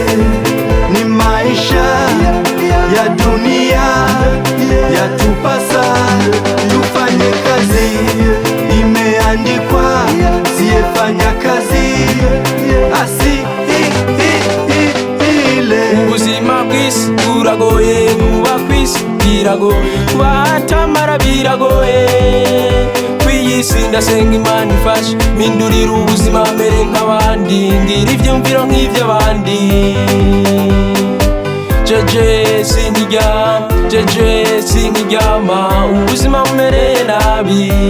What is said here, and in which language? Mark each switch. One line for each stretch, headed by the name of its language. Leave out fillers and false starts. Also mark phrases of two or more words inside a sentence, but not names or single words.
Swahili: Ni maisha ya dunia yatupasa tufanye kazi, imeandikwa siyefanya kazi asi ile.
Rundi: Ubuzima bw'isi buragoye, kuba kw'isi biragoye, kubatamara biragoye. Kw'iyisi ndasenga Imana ifashe, mpindurira ubuzima mere nk'abandi, ngira ivyumviro nk'ivy'abandi. Jeje sinkiryama, ubuzima bumereye nabi.